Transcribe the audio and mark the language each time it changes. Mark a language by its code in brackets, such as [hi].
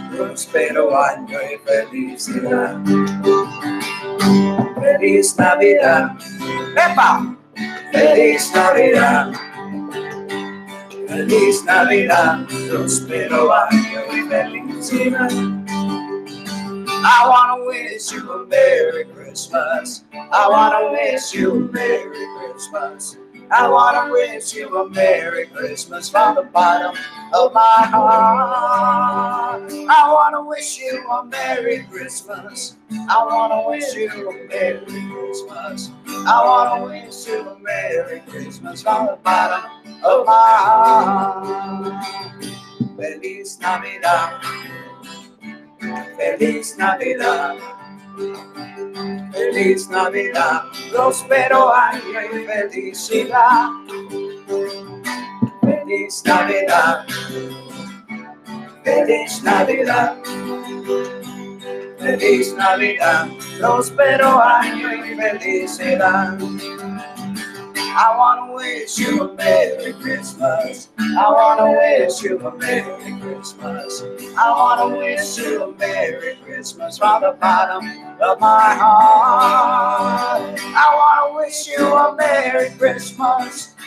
[es] Prospero año y felicidad. Feliz Navidad. ¡Epa! Feliz Navidad. Feliz Navidad. Prospero año y felicidad. [en] I want to wish you a Merry Christmas. I want to wish you a Merry Christmas. I want to wish you a Merry Christmas from the bottom of my heart. I want to wish you a Merry Christmas. I want to wish you a Merry Christmas. I want to wish you a Merry Christmas from the bottom of my heart. [es] Feliz Navidad. Feliz Navidad. Feliz Navidad, próspero año y felicidad. Feliz Navidad, feliz Navidad, feliz Navidad, próspero año y felicidad. [en] I want to wish you a Merry Christmas. I want to wish you a Merry Christmas. I want to wish you a Merry Christmas from the bottom of my heart. I want to wish you a Merry Christmas.